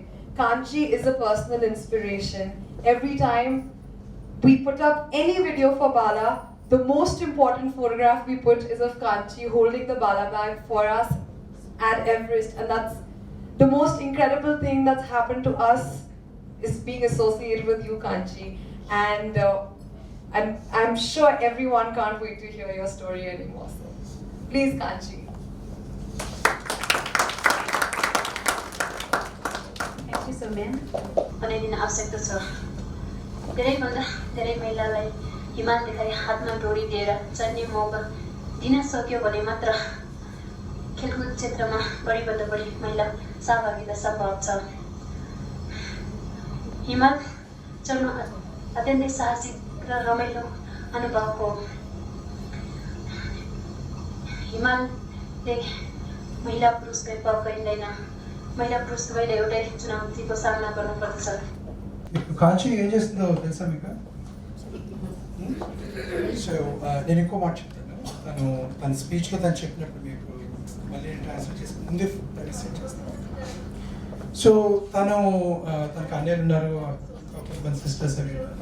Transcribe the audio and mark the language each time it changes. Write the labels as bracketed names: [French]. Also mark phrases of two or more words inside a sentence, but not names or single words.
[English] Kanchhi is a personal inspiration. Every time we put up any video for Bala, the most important photograph we put is of Kanchhi holding the Bala bag for us at Everest, and that's the most incredible thing that's happened to us is being associated with you, Kanchhi. And I'm sure everyone can't wait to hear your story anymore. So, please, Kanchhi. Thank you so much. [Nepali] बनाइदिन आवश्यकता छ धेरैभन्दा धेरै महिलालाई हिमाल देखाई हातमा डोरी दिएर चढ्ने मौका दिन सक्यो भने मात्र खेलकुद क्षेत्रमा बढीभन्दा बढी महिला सहभागिता सम्भव छ। हिमाल चढ्नु अत्यन्तै साहसिक र रमाइलो अनुभव हो। हिमालले महिला पुरुष भेदभाव गरिँदैन। महिला पुरुष दुवैले एउटै चुनौतीको सामना गर्नुपर्दछ। [Telugu] Kanchhi ఏం చేస్తుందో తెలుసా మీకు? సో నేను ఇంకో మాట చెప్తాను. తన స్పీచ్లో తను చెప్పినప్పుడు మీకు మళ్ళీ ట్రాన్స్లేట్ చేసి ముందే సెట్ చేస్తాను. సో తనకు అన్నయ్యలు ఉన్నారు, కొంతమంది సిస్టర్స్ అవి ఉన్నారు.